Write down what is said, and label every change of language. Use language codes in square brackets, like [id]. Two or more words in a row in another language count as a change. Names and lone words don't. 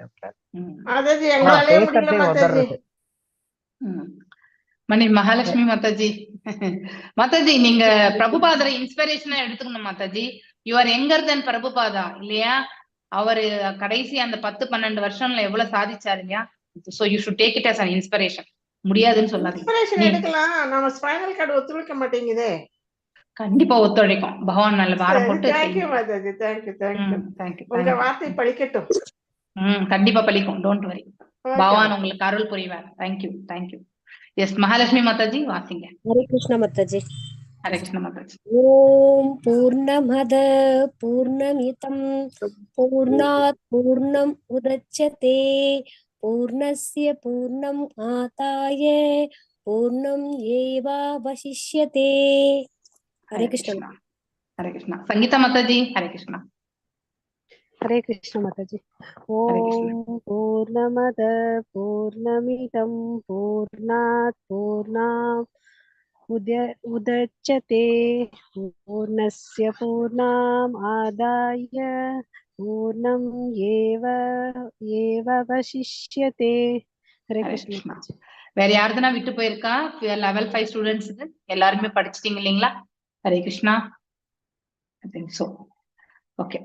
[ta] மாதாஜி எங்களாலே முடியல மாதாஜி. மகாலட்சுமி மாதாஜி. மாதாஜி, நீங்க பிரபுபாதரை இன்ஸ்பிரேஷனா எடுத்துக்கணும் மாதாஜி. [en] you are younger than பிரபுபாதா இல்லையா? [ta] அவரு கடைசி அந்த 10-12 வருஷம்ல எவ்வளவு சாதிச்சாருங்க. [en] So you should take it as an inspiration. [ta] முடியாதுன்னு சொல்லாதீங்க. இன்ஸ்பிரேஷன் எடுக்கலாம். நம்ம ஸ்பைனல் கார்டு ஒத்துழைக்க மாட்டேங்குதே. கண்டிப்பா ஒத்துழைக்கும். பகவான் நல்ல வாரம் போட்டு. தேங்க்யூ மாதாஜி, [en] thank you thank you. [ta] உங்க வார்த்தை பலிக்கட்டும். கண்டிப்பா பலிக்கும். [en] don't worry. [ta] பகவான் உங்களுக்கு அருள் புரிவார். [en] thank you thank you. [ta] எஸ் மகாலட்சுமி மாதாஜி வாசிங்க. ஹரே கிருஷ்ண மாதாஜி. ஹரே கிருஷ்ண மாதாஜி. [sa] ओं पूर्णमदः पूर्णमिदं पूर्णात् पूर्णम् उदच्यते पूर्णस्य पूर्णम् आदाय पूर्णम् एवावशिष्यते. [ta] ஹரே கிருஷ்ணா. ஹரே கிருஷ்ணா. சங்கீதா மாதாஜி. ஹரே கிருஷ்ணா. ஹரே கிருஷ்ண மாதாஜி. [sa] ओं पूर्णमदः पूर्णमिदं पूर्णात् पूर्णम् उदच्यते पूर्णस्य पूर्णम् आदाय पूर्णम् एवावशिष्यते. [ta] ஹரே கிருஷ்ணா. வேற யாருதுனா விட்டு போயிருக்கா? [en] level 5 students [ta] எல்லாருமே படிச்சிட்டீங்க இல்லைங்களா? ஹரே கிருஷ்ணா. ஓகே.